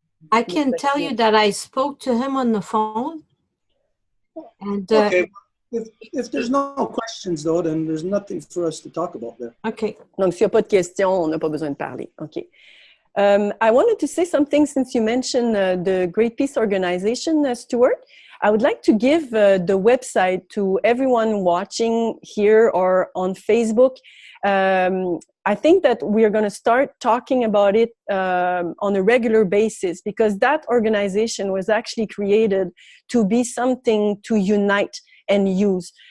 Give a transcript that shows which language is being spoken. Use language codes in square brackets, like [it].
[en] I can tell you that I spoke to him on the phone. And, Okay. If there's no questions, though, then there's nothing for us to talk about there. Okay. [fr] Donc, s'il n'y a pas de questions, on n'a pas besoin de parler. [en] OK. I wanted to say something since you mentioned the Great Peace Organization, Stuart. I would like to give the website to everyone watching here or on Facebook. I think that we are going to start talking about it on a regular basis because that organization was actually created to be something to unite and use.